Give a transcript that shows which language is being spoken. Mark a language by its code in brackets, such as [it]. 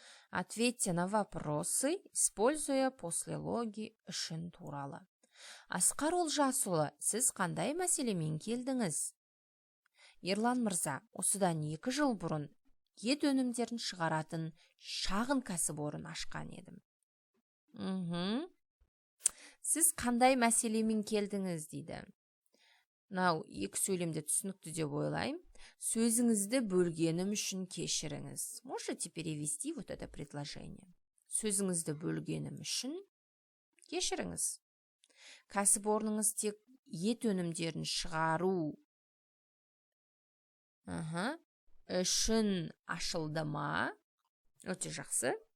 [ru] Ответьте на вопросы, используя послелоги үшін туралы. [kk] Асқар Олжасұлы, сіз қандай мәселемен келдіңіз? Ерлан мырза, осыдан 2 жыл бұрын ет өнімдерін шығаратын шағын кәсіпорын ашқан едім. Сіз қандай мәселемен келдіңіз дейді. Екі сөйлемде түсінікті деп ойлайым. Сөзіңізді бөлгенім үшін кешіріңіз. [ru] Можете перевести вот это предложение. [kk] Сөзіңізді бөлгенім үшін кешіріңіз. Кәсіпорныңыз тек ет өнімдерін шығару үшін ашылды ма? Өте жақсы.